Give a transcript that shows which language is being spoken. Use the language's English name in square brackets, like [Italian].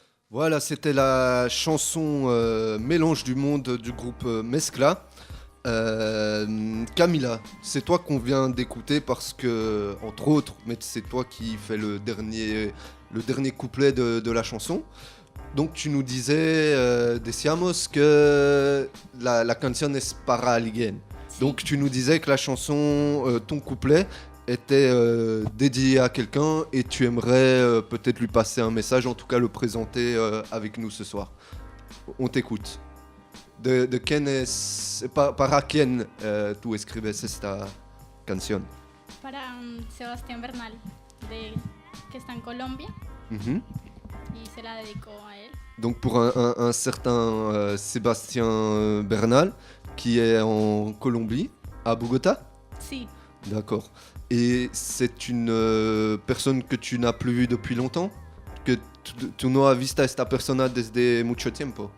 [French] Voilà, c'était la chanson Mélange du monde du groupe Mescla. Camila, c'est toi qu'on vient d'écouter parce que, entre autres, mais c'est toi qui fais le dernier couplet de la chanson. Donc tu nous disais, [Spanish] decíamos que la canción es para alguien. [French] Donc tu nous disais que la chanson, ton couplet, était dédié à quelqu'un et tu aimerais peut-être lui passer un message, en tout cas le présenter avec nous ce soir. On t'écoute. [Spanish] De quién es, para quién tú escribes esta canción? Para Sebastián Bernal, que está en Colombia. Y se la dedico a él. [French] Donc pour un certain Sébastien Bernal qui est en Colombie, à Bogota? [Spanish] Si. [French] D'accord. Et c'est une personne que tu n'as plus vue depuis longtemps? [Spanish] Que tu no has visto a esta persona desde mucho tiempo?